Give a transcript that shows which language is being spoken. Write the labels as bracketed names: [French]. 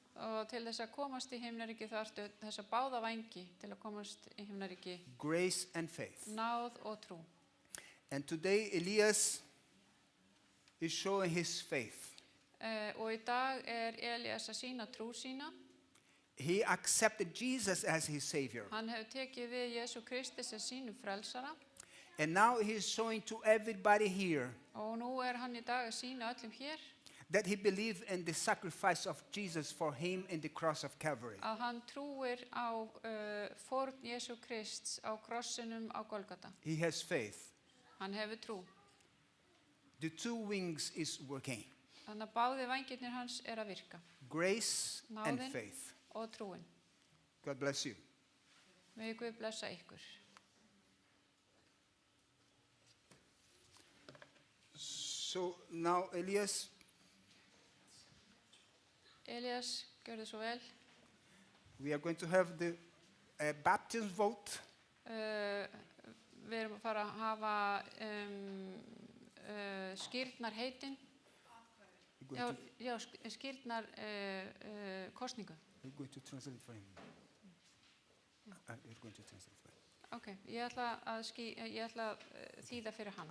[Icelandic] Og til þess að komast í himnaríki þarftu þessa báða vængi til að komast í himnaríki. [English] Grace and faith. [Icelandic] Náð og trú. [English] And today Elias is showing his faith. [Icelandic] Og í dag er Elías að sína trú sína. [English] He accepted Jesus as his Savior. [Icelandic] Hann hefur tekið við Jésu Kristi sem sínum frelsara. [English] And now he is showing to everybody here [Icelandic] Og nú er hann í dag að sína öllum hér [English] that he believed in the sacrifice of Jesus for him in the cross of Calvary. [Icelandic] að hann trúir á fórn Jésu Krists á krossinum á Golgata. [English] He has faith. [Icelandic] Hann hefur trú. [English] The two wings is working. [Icelandic] Þannig að báði vængirnir hans er að virka. [English] Grace and [Icelandic] Náðin [English] faith. [Icelandic] og trúin. [English] God bless you. [Icelandic] Megi Guð blessa ykkur. [English] So now Elias, [Icelandic] Elías, gjörðu svo vel. [English] we are going to have the baptism vote. [Icelandic] Við erum að fara að hafa skírnar heitin. [English] We're going, [Icelandic] Já, skírnar kosningu. [English] we're going to translate for him. You're going to translate for him. [Icelandic] Ok, ég ætla að þýða fyrir hann.